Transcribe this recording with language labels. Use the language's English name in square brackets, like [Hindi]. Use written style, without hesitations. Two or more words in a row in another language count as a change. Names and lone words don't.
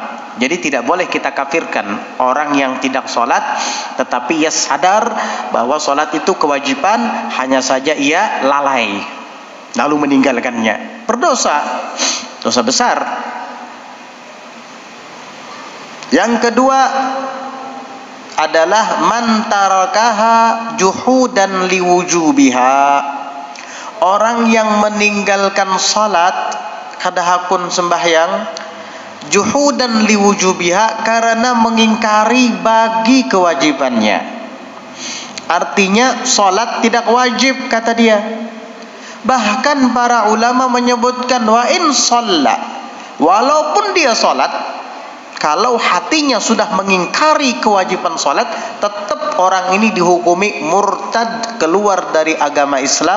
[Indonesian] Jadi tidak boleh kita kafirkan orang yang tidak salat, tetapi ia sadar bahwa salat itu kewajiban, hanya saja ia lalai lalu meninggalkannya, berdosa, dosa besar. Yang kedua adalah [Arabic] من تركها جحودا لوجوبها, [Indonesian] orang yang meninggalkan salat kadahapun sembahyang, [Arabic] جحودا لوجوبها, [Indonesian] karena mengingkari bagi kewajibannya. Artinya salat tidak wajib, kata dia. Bahkan para ulama menyebutkan [Arabic] وإن صلى, [Indonesian] walaupun dia salat, kalau hatinya sudah mengingkari kewajiban salat, tetap orang ini dihukumi murtad, keluar dari agama Islam.